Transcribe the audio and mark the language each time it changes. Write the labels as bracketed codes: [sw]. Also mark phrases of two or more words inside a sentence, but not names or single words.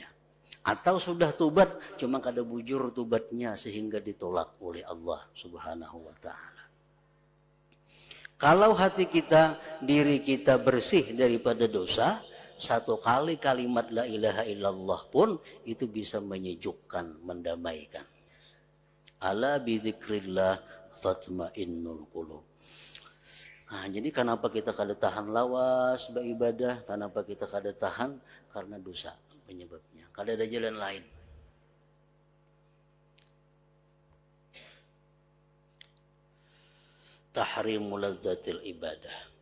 [bjn] Atau sudah tobat, cuma kada bujur tobatnya sehingga ditolak oleh Allah [ar] سبحانه وتعالى. [id] Kalau hati kita, diri kita bersih daripada dosa, satu kali kalimat [ar] لا إله إلا الله [id] pun itu bisa menyejukkan, mendamaikan. [ar] ألا بذكر الله تطمئن القلوب. [bjn] Nah, jadi kenapa kita kada tahan lawas beribadah? Kenapa kita kada tahan? [id] Karena dosa penyebabnya. [bjn] Kada ada jalan lain. [ar] تحريم لذة العبادة.